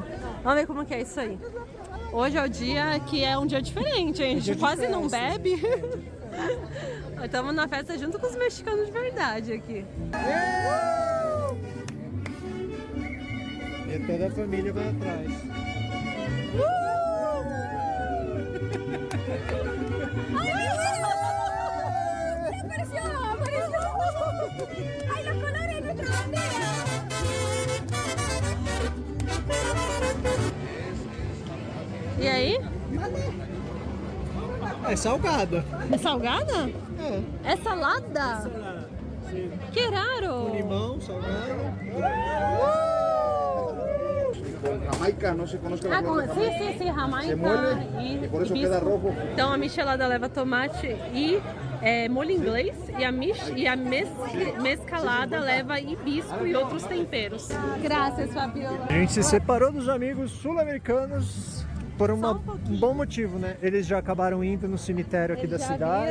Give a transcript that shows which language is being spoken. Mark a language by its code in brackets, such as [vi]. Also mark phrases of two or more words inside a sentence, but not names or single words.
[pt] Vamos ver como que é isso aí. Hoje é o dia que é um dia diferente, hein? A gente quase não bebe. Estamos na festa junto com os mexicanos de verdade aqui. E toda a família vai atrás. [es] ¡Ay, los colores de nuestra bandera! [pt] E aí? É salgada. É salgada? É. É salada? Que raro! Limão, salgada. [es] Jamaica, no se conozca Ah, la palabra [pt] sim, Jamaica [es] Se muele [pt] e [es] y por eso hibisco. queda rojo. [pt] Então a michelada leva tomate e molho inglês e a mescalada leva hibisco e outros temperos. Graças, Fabiola. A gente se separou dos amigos sul-americanos por um bom motivo, né? Eles já acabaram indo no cemitério aqui da cidade.